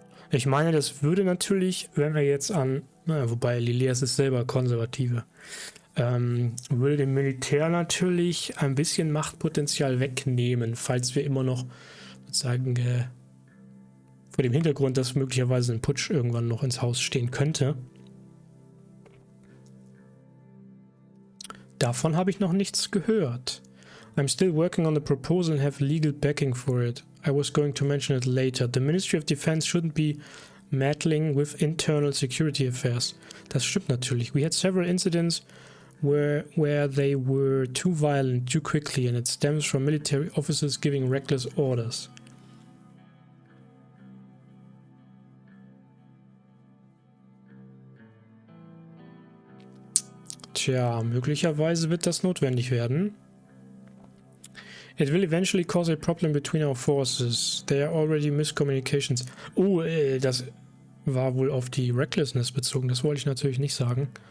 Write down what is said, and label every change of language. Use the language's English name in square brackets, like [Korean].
[German] Ich meine, das würde natürlich, wenn wir jetzt an, wobei Lileas ist selber Konservative, würde dem Militär natürlich ein bisschen Machtpotenzial wegnehmen, falls wir immer noch sozusagen vor dem Hintergrund, dass möglicherweise ein Putsch irgendwann noch ins Haus stehen könnte. Davon habe ich noch nichts gehört. [English] I'm still working on the proposal and have legal backing for it. I was going to mention it later. The Ministry of Defense shouldn't be meddling with internal security affairs. [German] Das stimmt natürlich. [English] We had several incidents where they were too violent too quickly, and it stems from military officers giving reckless orders. [German] Tja, möglicherweise wird das notwendig werden. [English] It will eventually cause a problem between our forces. There are already miscommunications. [German] Oh, das war wohl auf die Recklessness bezogen. Das wollte ich natürlich nicht sagen.